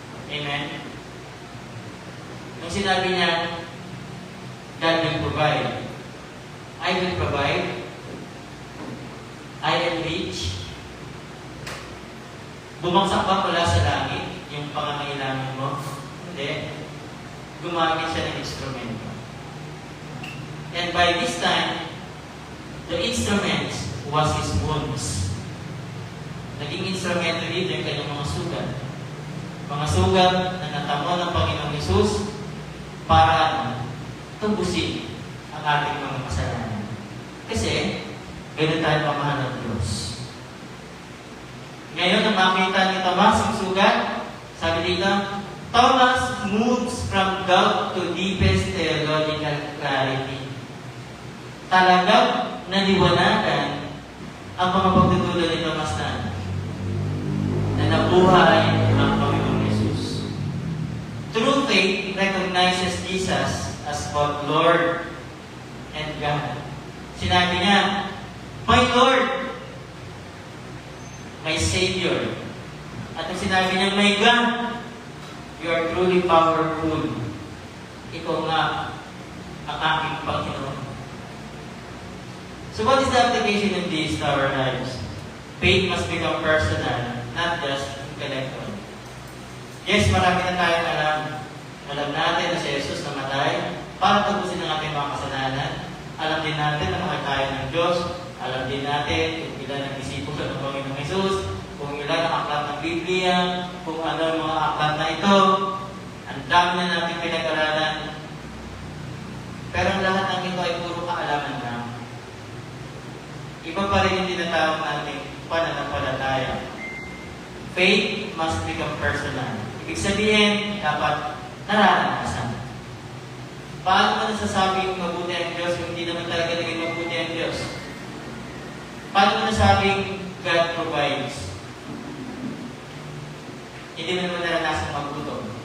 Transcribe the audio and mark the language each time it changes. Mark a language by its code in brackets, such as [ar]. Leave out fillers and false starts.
[en] Amen? [tl] Nung sinabi niya, [en] God will provide. I will provide. I am rich. [tl] Bumagsak ba mula sa langit yung pangangailangan mo? Hindi. Gumamit siya ng instrumento. [en] And by this time, the instrument was his wounds. [tl] Naging instrumento dito yung kanyang mga sugat. Mga sugat na natamo ng Panginoong Yesus para tubusin ang ating mga kasalanan. Kasi, ganun tayo pamahal ng Diyos. Ngayon, nang makita ni Tomas ang sugat, sabi dito, [en] Thomas moves from doubt to deepest theological clarity. [tl] Talagang naliwanagan ang mga pagtutulad ni Tomas na nabuhay ang Panginoong Yesus. [en] True faith recognizes Jesus as both Lord and God. [tl] Sinabi niya, [en] my Lord, my Savior. [tl] At nung sinabi niya, [en] my God, you are truly powerful. [tl] Ikaw nga ang aking Panginoon. [en] So what is the application of this to our lives? Faith must become personal, not just intellectual. [tl] Yes, marami na tayong alam. Alam natin na si Jesus namatay para tapusin ang ating mga kasalanan. Alam din natin na mahal tayo ng Diyos. Alam din natin kung ilan ang disipulo ng Panginoong Hesus, kung ilan ang aklat ng Biblia, kung ano ang mga aklat na ito. Ang dami na natin pinag-aralan. Pero ang lahat ng ito ay puro kaalaman lang. Iba pa rin yung tinatawag natin pananampalataya. [en] Faith must become personal. [tl] Ibig sabihin, dapat nararanasan. Paano mo nasasabing mabuti ang Diyos kung hindi naman talaga naging mabuti ang Diyos? Paano mo nasabing [en] God provides? [tl] Hindi mo naman naranasan magutom.